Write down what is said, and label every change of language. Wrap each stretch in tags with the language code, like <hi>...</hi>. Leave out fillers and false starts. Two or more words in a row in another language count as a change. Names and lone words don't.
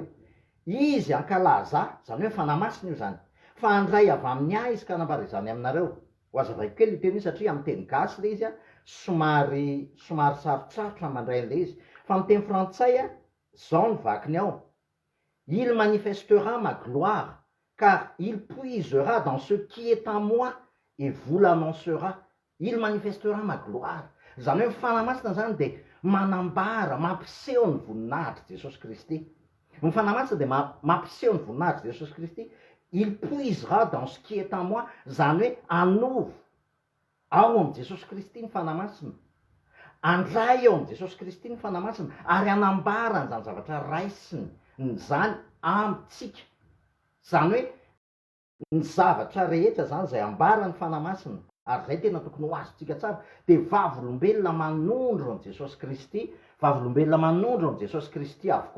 <mg>Izy ankalaza, zany hoe fanamasina io zany, fa handray avy amin'ny ahy izy ka hanambara izany aminareo. Ho azavaiko kely io teny io satria amin'ny teny gasy le izy somary sarotsarotra mandray an'le izy. Fa amin'ny teny frantsay zao ny vakiny ao:</mg> <fr>il manifestera ma gloire car il puisera dans ce qui est en moi et vous l'annoncera, il manifestera ma gloire.</fr> <mg>Zany hoe mifanamasina zany dia manambara mampiseho ny voninahitry Jesosy Kristy. Mifanamasina dia mampiseho ny voninahitry Jesosy Kristy.</mg> <fr>Il puisera dans ce qui est en moi,</fr> <mg>zany hoe anovo ao am' Jesosy Kristy ny fanamasina, andray eo am' Jesosy Kristy ny fanamasina, ary anambarany zany zavatra raisiny zany amitsika. Zany hoe ny zavatra rehetra zany zay ambarany fanamasina, ary zay tena tokony ho azontsika tsara, dia vavolombelona manondro an' Jesosy Kristy, vavolombelona manondro an' Jesosy Kristy avokoa.</mg>